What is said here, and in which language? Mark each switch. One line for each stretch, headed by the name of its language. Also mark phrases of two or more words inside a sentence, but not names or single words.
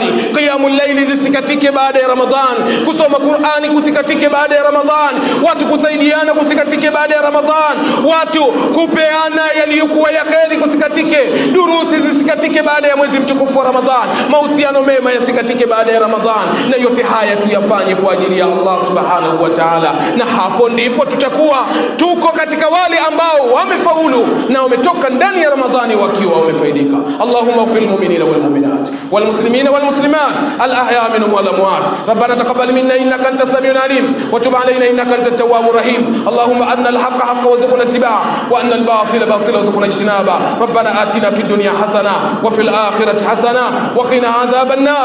Arabic: قيام الليل
Swahili: zisikatike baada ya Ramadhani, kusoma Qur'ani kusikatike baada ya Ramadhani, watu kusaidiana kusikatike baada ya Ramadhani, watu kupeana yaliyokuwa ya kheri kusikatike, durusi zisikatike baada ya mwezi mtukufu wa Ramadhani, mahusiano mema yasikatike baada ya Ramadhani. Na yote haya tuyafanye kwa ajili ya Allah
Arabic: سبحانه وتعالى,
Swahili: na hapo ndipo tutakuwa tuko katika wale ambao wamefaulu na wametoka ndani ya Ramadhani wakiwa wamefaidika.
Arabic: اللهم اغفر للمؤمنين والمؤمنات والمسلمين والمسلمات الأحياء منهم والأموات. ربنا تقبل منا إنك أنت السميع العليم وتب علينا إنك أنت التواب الرحيم. اللهم أرنا الحق حقا وارزقنا اتباعه وأرنا الباطل باطلا وارزقنا اجتنابه. ربنا آتنا في الدنيا حسنة وفي الآخرة حسنة وقنا عذاب النار.